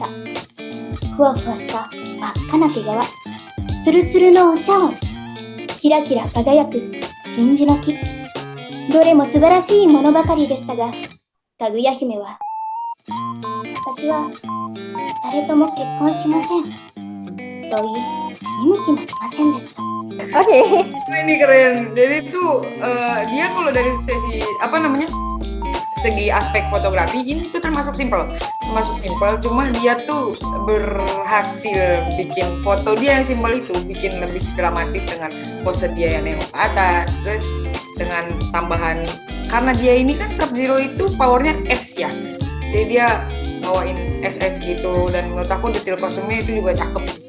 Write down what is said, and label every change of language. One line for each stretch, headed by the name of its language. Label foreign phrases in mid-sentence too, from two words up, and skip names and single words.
Japanese: ふわふわした真っ赤な毛皮、つるつるのお茶碗、キラキラ輝く真珠の木。どれも素晴らしいものばかりでしたが、かぐや姫は、私は誰とも結婚しませんと言い、見向きもしませんでした。
Indonesian: Oke. Ini keren. Jadi tuh dia kalau dari sesi segi aspek fotografi ini tuh termasuk simpel, cuma dia tuh berhasil bikin foto dia yang simpel itu bikin lebih dramatis dengan pose dia yang nengok ke atas, terus dengan tambahan karena dia ini kan Sub-Zero itu powernya S ya, jadi dia bawain SS gitu, dan menurut aku detail kostumnya itu juga cakep.